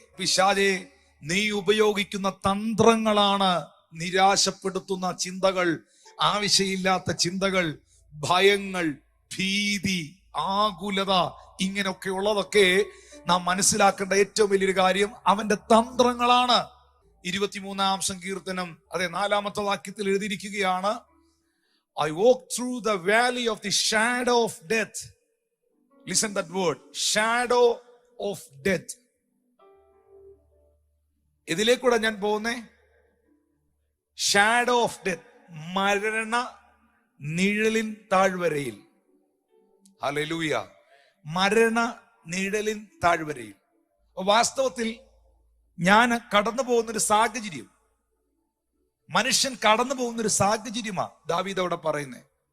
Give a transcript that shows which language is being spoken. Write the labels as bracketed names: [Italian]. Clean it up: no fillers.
[Malayalam] പിശാചേ, നീ ഉപയോഗിക്കുന്ന തന്ത്രങ്ങളാണ് നിരാശപ്പെടുത്തുന്ന ചിന്തകൾ, ആവശ്യമില്ലാത്ത ചിന്തകൾ, ഭയങ്ങൾ, ഭീതി, ആകുലത, ഇങ്ങനെയൊക്കെ ഉള്ളതൊക്കെ നാം മനസ്സിലാക്കേണ്ട ഏറ്റവും വലിയൊരു കാര്യം അവന്റെ തന്ത്രങ്ങളാണ്. 23-ാം സങ്കീർത്തനം അതെ 4-ാമത്തെ വാക്യത്തിൽ എഴുതിയിരിക്കുകയാണ്, [English] I walk through the valley of the shadow of death. Listen that word, shadow of death. [Malayalam] ഇതിലേക്കൂടെ ഞാൻ പോകുന്നേ, [English] shadow of death, [Malayalam] മരണ നിഴലിൻ താഴ്വരയിൽ. ഹല്ലേലൂയ, മരണ നിഴലിൻ താഴ്വരയിൽ. വാസ്തവത്തിൽ ഞാൻ കടന്നു പോകുന്നൊരു സാഹചര്യം, മനുഷ്യൻ കടന്നു പോകുന്നൊരു സാഹചര്യമാ ദാവീദ് അവിടെ പറയുന്നത്.